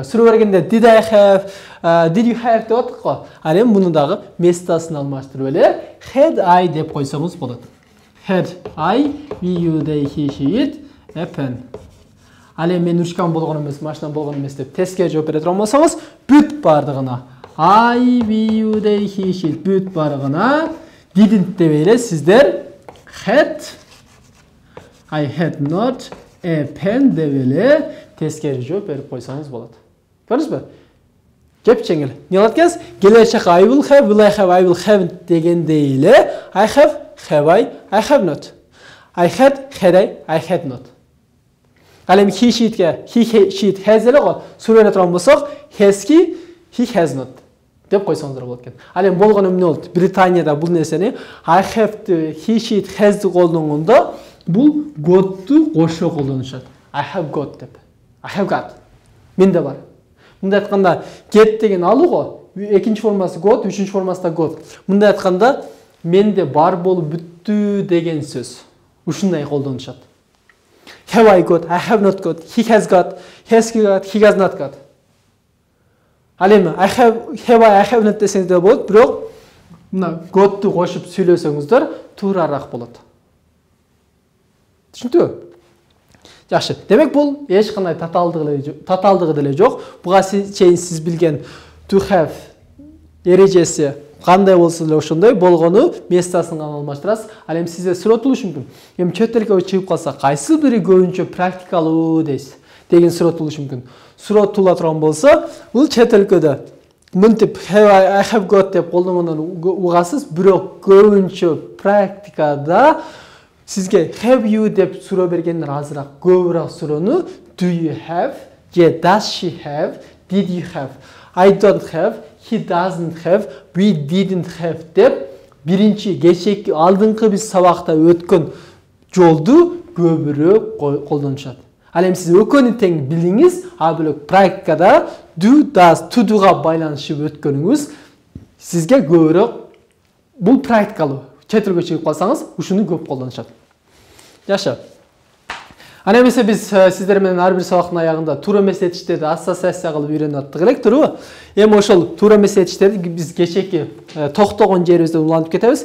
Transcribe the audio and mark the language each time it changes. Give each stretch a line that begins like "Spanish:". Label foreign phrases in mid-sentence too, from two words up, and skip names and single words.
Kyrgyz: Суроо бергенде
English: did I have, did you have
Kyrgyz: деп аттык го. Ал эми муну дагы местасын алмаштырып эле
English: had I
Kyrgyz: деп койсоңуз болот.
English: Had I, we, you, they, he, she, it, a pen.
Kyrgyz: Ал эми мен учкан болгон эмес, машинам болгон эмес деп тескери жооп бере турган болсоңуз, бүт бардыгына
English: I, we, you, they, he, she, it
Kyrgyz: бүт бардыгына didn't деп эле сиздер
English: had, I had not, a pen
Kyrgyz: деп эле тескери жооп берип койсоңуз болот. Көрдүңүзбү? Жеп жеңил. Не болот экенсиз? Келер чакка
English: I will have, will I have, I will haven't
Kyrgyz: дегендей эле
English: I have I have not. I had I had not.
Kyrgyz: Ал эми
English: he, she, it has
Kyrgyz: эле го. Суроо бере турган болсок,
English: has he has not
Kyrgyz: деп койсоңуздар болот экен. Ал эми болгон эмне болду? Британияда бул нерсени
English: I have he, she, it has
Kyrgyz: колдонгондо бул got'ту кошо колдонушат.
English: I have got деп. I have got.
Kyrgyz: Менде бар. Мындай айтканда get деген алуу го. Экинчи формасы got, үчүнчү формасы да got. Мындай айтканда менде бар болуп бүттү деген сөз. ушундай колдонушат.
English: Have I got? I have not got. He has got. He has not got.
Kyrgyz: Ал эми
English: I have not
Kyrgyz: десеңиз да болот, бирок мына got'ту кошуп сүйлөсөңүздөр туурараак болот. Түшүндүңбү? Жакшы. Демек бул эч кандай татаалдыгы деле жок. Буга чейин сиз билген
English: to have
Kyrgyz: эрежеси кандай болсо деле ошондой болгону местосын гана алмаштырасыз. Ал эми сизде суроо туулушу мүмкүн. Эми чөт тилге чыгып калса, кайсы бири көбүнчө практикалуу дейсиз деген суроо туулушу мүмкүн. Суроо туула турган болсо, бул чөт тилде мынтип
English: I have got
Kyrgyz: деп колдонгондон угасыз, бирок көбүнчө практикада сизге
English: have you
Kyrgyz: деп суроо бергендер азыраак, көбүрөөк суроону
English: do you have,
Kyrgyz: же
English: does she have, did you have, I don't have, he doesn't have, we didn't have
Kyrgyz: деп биринчи кечээки алдыңкы биз сабакта өткөн жолду көбүрөөк колдонушат. Ал эми сиз экөөнү тең билиңиз, а бирок практикада
English: do, does, to do'га
Kyrgyz: байланышып өткөнүңүз сизге көбүрөөк бул практикалуу. Чет элге чыгып калсаңыз, ушуну көп колдонушат. Жакшы. Ана эмесе биз сиздер менен ар бир сабактын аягында туура эмес этиштерди ассоциация кылып үйрөнүп аттык элек, туурабы? Эми ошол туура эмес этиштерди биз кечээки токтогон жерибизде улантып кетебиз.